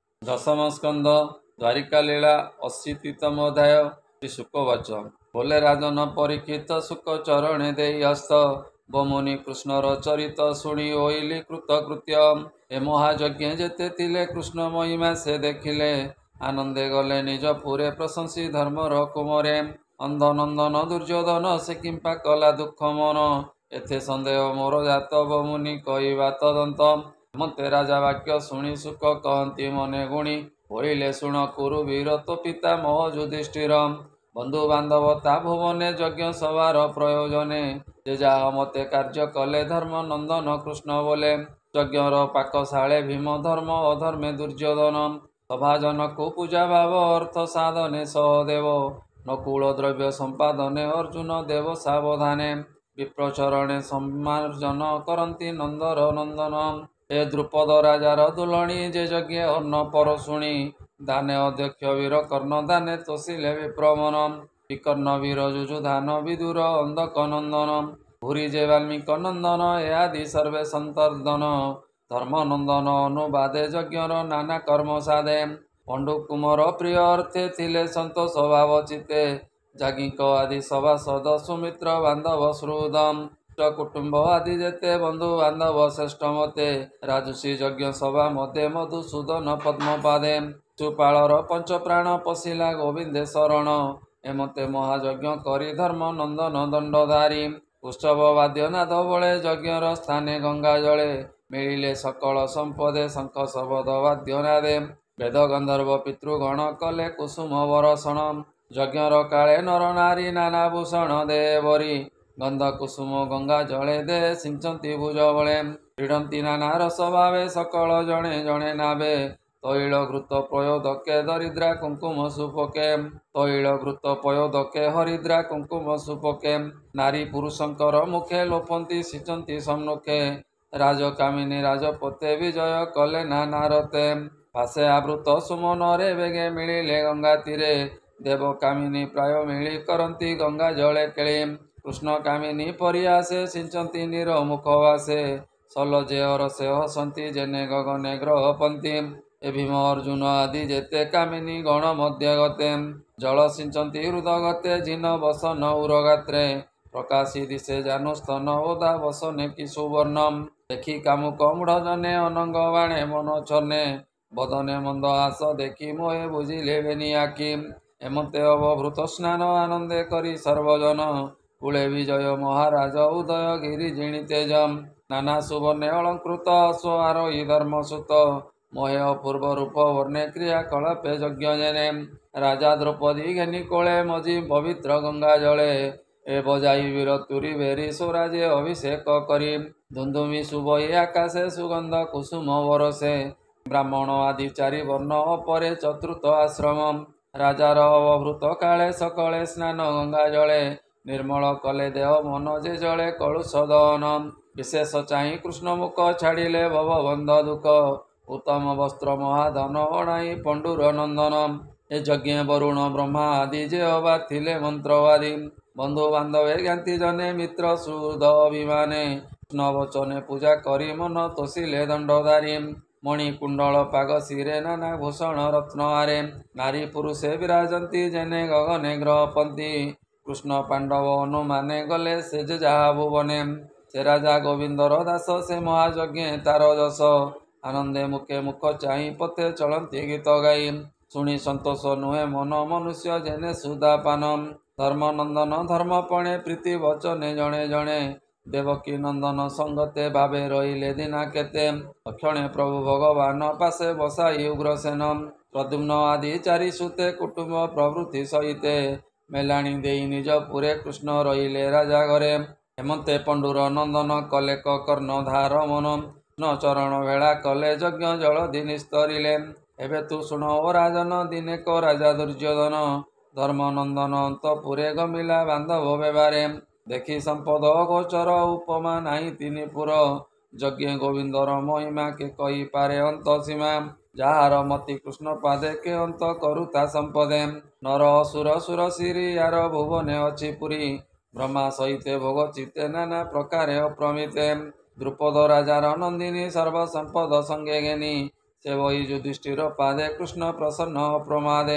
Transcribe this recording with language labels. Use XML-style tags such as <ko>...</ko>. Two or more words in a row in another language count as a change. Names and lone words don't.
<or>ଦଶମ ସ୍କନ୍ଧ ଦ୍ୱାରିକା ଲୀଳା 80ତମ ଅଧ୍ୟାୟ। ଶ୍ରୀ ଶୁକବାଚ ବୋଲେ ରାଜନ ପରୀକ୍ଷିତ ଶୁକ ଚରଣେ ଦେ ହସ୍ତ ବମୁନି କୃଷ୍ଣର ଚରିତ ଶୁଣି ଓଇଲି କୃତକୃତ୍ୟ ଏ ମହାଯଜ୍ଞ ଯେତେ ଥିଲେ କୃଷ୍ଣ ମହିମା ସେ ଦେଖିଲେ ଆନନ୍ଦେ ଗଲେ ନିଜ ପୁରେ ପ୍ରଶଂସି ଧର୍ମର କୁମରେ ଅନ୍ଧନନ୍ଦନ ଦୁର୍ଯ୍ୟୋଧନ ସେ କିମ୍ପା କଲା ଦୁଖ ମନ ଏଥେ ସନ୍ଦେହ ମୋର ଯାତ ବମୁନି କହବା ତଦନ୍ତ ମତେ ରାଜା ବାକ୍ୟ ଶୁଣି ଶୁକ କହତି ମନେ ଗୁଣି ବୋଲିଲେ ଶୁଣ କୁରୁ ବୀର ତୋ ପିତା ମୋହ ଯୁଧିଷ୍ଠିର ବନ୍ଧୁ ବାନ୍ଧବ ତା ଭୁବନେ ଯଜ୍ଞ ସଭାର ପ୍ରୟୋଜନେ ଯେ ଯାହ ମତେ କାର୍ଯ୍ୟ କଲେ ଧର୍ମ ନନ୍ଦନ କୃଷ୍ଣ ବୋଲେ ଯଜ୍ଞର ପାକଶାଳେ ଭୀମ ଧର୍ମ ଅଧର୍ମେ ଦୁର୍ଯ୍ୟୋଧନ ସଭାଜନ କୋ ପୂଜା ଭାବ ଅର୍ଥ ସାଧନେ ସହଦେବ ନକୁଳ ଦ୍ରବ୍ୟ ସମ୍ପାଦନେ ଅର୍ଜୁନ ଦେବ ସାବଧାନେ ବିପ୍ରଚରଣେ ସମ୍ମାର୍ଜନ କରତି ନନ୍ଦର ନନ୍ଦନ ଏ ଦ୍ରୁପଦ ରାଜାର ଦୁଲଣୀ ଯେ ଯଜ୍ଞ ଅନ୍ନ ପର ଶୁଣି ଦାନେ ଅଧ୍ୟକ୍ଷ ବୀର କର୍ଣ୍ଣ ଦାନେ ତୋଷିଲେ ବିପ୍ରମନ ବିକର୍ଣ୍ଣ ବୀର ଯୁଯୁଧାନ ବିଦୁର ଅନ୍ଧକ ନନ୍ଦନ ଭୂରି ଯେ ବାଲ୍ମୀକ ନନ୍ଦନ ଏ ଆଦି ସର୍ବେ ସନ୍ତର୍ଦନ ଧର୍ମନନ୍ଦନ ଅନୁବାଦେ ଯଜ୍ଞର ନାନା କର୍ମ ସାଧେ ପଣ୍ଡୁ କୁମାର ପ୍ରିୟ ଅର୍ଥେ ଥିଲେ ସନ୍ତୋଷ ଭାବ ଚିତେ ଯାଗିକ ଆଦି ସଭାସଦ ସୁମିତ୍ର ବାନ୍ଧବ ଶ୍ରୁଦମ କୁଟୁମ୍ବ ଆଦି ଯେତେ ବନ୍ଧୁ ବାନ୍ଧବ ଶ୍ରେଷ୍ଠ ମତେ ରାଜସୀ ଯଜ୍ଞ ସଭା ମଧ୍ୟ ମଧୁସୂଦନ ପଦ୍ମପାଦେ ସୁପାଳର ପଞ୍ଚ ପ୍ରାଣ ପଶିଲା ଗୋବିନ୍ଦେ ଶରଣ ଏମତେ ମହାଯଜ୍ଞ କରି ଧର୍ମ ନନ୍ଦନ ଦଣ୍ଡଧାରୀ ଉତ୍ସବ ବାଦ୍ୟ ନାଦ ବଳେ ଯଜ୍ଞର ସ୍ଥାନେ ଗଙ୍ଗା ଜଳେ ମିଳିଲେ ସକଳ ସମ୍ପଦେ ଶଙ୍ଖ ଶବଦ ବାଦ୍ୟ ନାଦେ ବେଦ ଗନ୍ଧର୍ବ ପିତୃଗଣ କଲେ କୁସୁମ ବର୍ଷଣ ଯଜ୍ଞର କାଳେ ନର ନାରୀ ନାନା ଭୂଷଣ ଦେବରୀ ଗନ୍ଧ କୁସୁମ ଗଙ୍ଗା ଜଳେ ଦେ ସିଞ୍ଚତି ଭୁଜ ବଳେ କ୍ରୀଡ଼ତି ନାନା ରସ ଭାବେ ସକଳ ଜଣେ ଜଣେ ନାବେ ତୈଳ ଘୃତ ପୟୋଦକେ ଦରିଦ୍ରା କୁଙ୍କୁମ ସୁପକେ ତୈଳ ଘୃତ ପୟୋଦକେ ହରିଦ୍ରା କୁଙ୍କୁମ ସୁପକେ ନାରୀ ପୁରୁଷଙ୍କର ମୁଖେ ଲୋପନ୍ତି ସିଞ୍ଚତି ସମ୍ମୁଖେ ରାଜକାମିନୀ ରାଜପତେ ବିଜୟ କଲେ ନାନାରତେ ପାଶେ ଆବୃତ ସୁମନରେ ବେଗେ ମିଳିଲେ ଗଙ୍ଗା ତୀରେ ଦେବ କାମିନୀ ପ୍ରାୟ ମିଳି କରତି ଗଙ୍ଗା ଜଳେ କେଳି କୃଷ୍ଣ କାମିନୀ ପରିୟାସେ ସିଞ୍ଚତି ନୀର ମୁଖବାସେ ସଲ ଯେ ହରଷେ ହସନ୍ତି ଯେନେ ଗଗନେ ଗ୍ରହପନ୍ତି ଏ ଭୀମ ଅର୍ଜୁନ ଆଦି ଯେତେ କାମିନୀ ଗଣ ମଧ୍ୟ ଗତେ ଜଳ ସିଞ୍ଚତି ହୃଦଗତେ ଜିନ ବସନ ଉରଗାତ୍ରେ ପ୍ରକାଶି ଦିଶେ ଜାନୁସ୍ତନ ଓଦା ବସନେ କି ସୁବର୍ଣ୍ଣମ ଦେଖି କାମୁକ ମୂଢ଼ଜନେ ଅନଙ୍ଗ ବାଣେ ମନ ଛନେ ବଦନେ ମନ୍ଦ ହାସ ଦେଖି ମୋହେ ବୁଝିଲେ ବେନି ଆଖି ଏମତେ ଅବଭୃତ ସ୍ନାନ ଆନନ୍ଦେ କରି ସର୍ବଜନ କୁଳେ ବିଜୟ ମହାରାଜ ଉଦୟ ଗିରି ଜିଣି ତେଜମ ନାନା ସୁବର୍ଣ୍ଣେ ଅଳଙ୍କୃତ ଅଶ୍ୱାରୋହୀ ଧର୍ମସୁତ ମୋହେ ଅପୂର୍ବ ରୂପ ବର୍ଣ୍ଣେ କ୍ରିୟା କଳାପେ ଯଜ୍ଞ ଯେନେ ରାଜା ଦ୍ରୌପଦୀ ଘେନି କୋଳେ ମଜି ପବିତ୍ର ଗଙ୍ଗା ଜଳେ ଏ ବଜାଇ ବୀର ତୁରୀ ଭେରୀ ସ୍ୱରାଜେ ଅଭିଷେକ କରି ଧୁନ୍ଧୁମୀ ସୁବହି ଆକାଶେ ସୁଗନ୍ଧ କୁସୁମ ବରଷେ ବ୍ରାହ୍ମଣ ଆଦି ଚାରି ବର୍ଣ୍ଣ ଅପରେ ଚତୁର୍ଥ ଆଶ୍ରମ ରାଜାର ଅବଭୃତ କାଳେ ସକଳେ ସ୍ନାନ ଗଙ୍ଗା ଜଳେ ନିର୍ମଳ କଲେ ଦେହ ମନ ଯେ ଜଳେ କଳୁଷ ଦହନ ବିଶେଷ ଚାହି କୃଷ୍ଣ ମୁଖ ଛାଡ଼ିଲେ ଭବବନ୍ଧ ଦୁଖ ଉତ୍ତମ ବସ୍ତ୍ର ମହାଧନ ଅଣାଇ ପଣ୍ଡୁର ନନ୍ଦନ ଏ ଯଜ୍ଞ ବରୁଣ ବ୍ରହ୍ମା ଆଦି ଯେ ଅବା ଥିଲେ ମନ୍ତ୍ରବାଦୀ ବନ୍ଧୁ ବାନ୍ଧବେ ଜ୍ଞାତି ଜନେ ମିତ୍ର ସୁହୃଦ ଅଭିମାନେ କୃଷ୍ଣ ବଚନେ ପୂଜା କରି ମନ ତୋଷିଲେ ଦଣ୍ଡଧାରୀ ମଣି କୁଣ୍ଡଳ ପାଗ ଶିରେ ନାନା ଭୂଷଣ ରତ୍ନ ହାରେ ନାରୀ ପୁରୁଷେ ବିରାଜନ୍ତି ଯେନେ ଗଗନେ ଗ୍ରହପନ୍ତି କୃଷ୍ଣ ପାଣ୍ଡବ ଅନୁମାନେ ଗଲେ ସେ ଯେ ଯହା ଭୁବନେ ସେ ରାଜା ଗୋବିନ୍ଦର ଦାସ ସେ ମହାଯଜ୍ଞ ତାର ଯଶ ଆନନ୍ଦେ ମୁଖେ ମୁଖ ଚାହି ପଥେ ଚଳତି ଗୀତ ଗାଇ ଶୁଣି ସନ୍ତୋଷ ନୁହେ ମନ ମନୁଷ୍ୟ ଯେନେ ସୁଦାପାନମ ଧର୍ମନନ୍ଦନ ଧର୍ମପଣେ ପ୍ରୀତି ବଚନେ ଜଣେ ଜଣେ ଦେବକୀ ନନ୍ଦନ ସଙ୍ଗତେ ଭାବେ ରହିଲେ ଦିନା କେତେ ଅକ୍ଷଣେ ପ୍ରଭୁ ଭଗବାନ ପାଶେ ବସାଇ ଉଗ୍ରସେନ ପ୍ରଦ୍ୟୁମ୍ନ ଆଦି ଚାରି ସୁତେ କୁଟୁମ୍ବ ପ୍ରବୃତ୍ତି ସହିତେ ମେଲାଣି ଦେଇ ନିଜ ପୁରେ କୃଷ୍ଣ ରହିଲେ ରାଜା ଘରେ ହେମନ୍ତେ ପଣ୍ଡୁର ନନ୍ଦନ କଲେ କର୍ଣ୍ଣ ଧାର ମନ କୃଷ୍ଣ ଚରଣ ଭେଡ଼ା କଲେ ଯଜ୍ଞ ଜଳଧି ନିସ୍ତରିଲେ ଏବେ ତୁ ଶୁଣ ଓ ରାଜନ ଦିନେ କୋ ରାଜା ଦୁର୍ଯ୍ୟୋଧନ ଧର୍ମନନ୍ଦନ ଅନ୍ତପୁରେ ଗମିଲା ବାନ୍ଧବ ବ୍ୟବହାରେ ଦେଖି ସମ୍ପଦ ଗୋଚର ଉପମା ନାହି ତିନି ପୁର ଯଜ୍ଞ ଗୋବିନ୍ଦର ମହିମା କେ କହି ପାରେ ଅନ୍ତ ସୀମା ଯାର ମତି କୃଷ୍ଣ ପାଦେ କେ ଅନ୍ତ କରୁତା ସମ୍ପଦେ ନର ଅସୁର ସୁର ସିରି ଯାର ଭୁବନେ ଅଛି ପୁରୀ ବ୍ରହ୍ମା ସହିତେ ଭୋଗ ଚିତେ ନାନା ପ୍ରକାରେ ଅପ୍ରମିତେ ଦ୍ରୁପଦ ରାଜାର ନନ୍ଦିନୀ ସର୍ବ ସମ୍ପଦ ସଙ୍ଗେ ଘେନି ସେ ବହି ଯୁଧିଷ୍ଠିର ପାଦେ କୃଷ୍ଣ ପ୍ରସନ୍ନ ପ୍ରମାଦେ।</or>